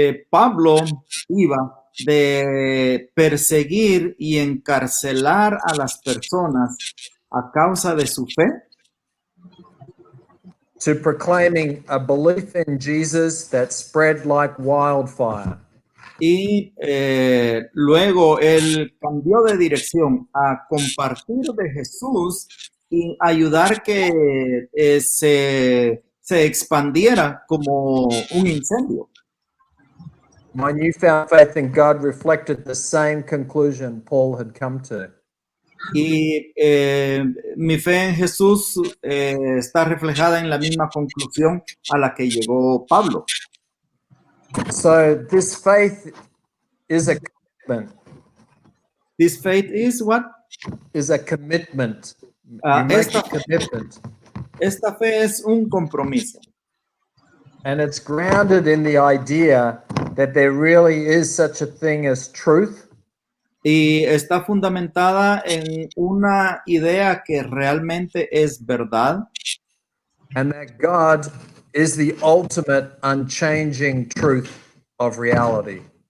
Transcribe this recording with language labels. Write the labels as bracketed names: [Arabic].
[Spanish] Pablo iba de perseguir y encarcelar a las personas a causa de su fe [English] to proclaiming a belief in Jesus that spread like wildfire. [Spanish] y luego él cambió de dirección a compartir de Jesús y ayudar que se se expandiera como un incendio. [English] My newfound faith in God reflected the same conclusion Paul had come to. [Spanish] Y mi fe en Jesús está reflejada en la misma conclusión a la que llegó Pablo. [English] So this faith is a commitment. This faith is what? Is a commitment. Ah, You make a commitment. [Spanish] Esta fe es un compromiso. [English] And it's grounded in the idea that there really is such a thing as truth. [Spanish] Y está fundamentada en una idea que realmente es verdad [English] And that God is the ultimate unchanging truth of reality.